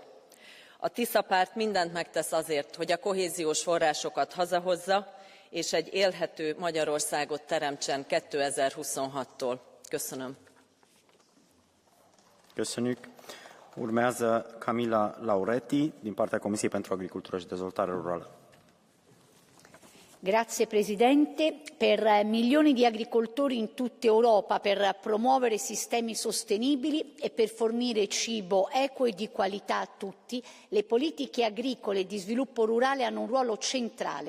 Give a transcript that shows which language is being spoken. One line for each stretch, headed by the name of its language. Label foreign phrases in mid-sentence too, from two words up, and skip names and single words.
Hungarian: A Tisza párt mindent megtesz azért, hogy a kohéziós forrásokat hazahozza, és egy élhető Magyarországot teremtsen 2026-tól. Köszönöm. Köszönjük.
Romanian: Urmează Camila Lauretti din partea Comisiei pentru Agricultură și Dezvoltare Rurală.
Italian: Grazie Presidente. Per milioni di agricoltori in tutta Europa, per promuovere sistemi sostenibili e per fornire cibo equo e di qualità a tutti, le politiche agricole e di sviluppo rurale hanno un ruolo centrale.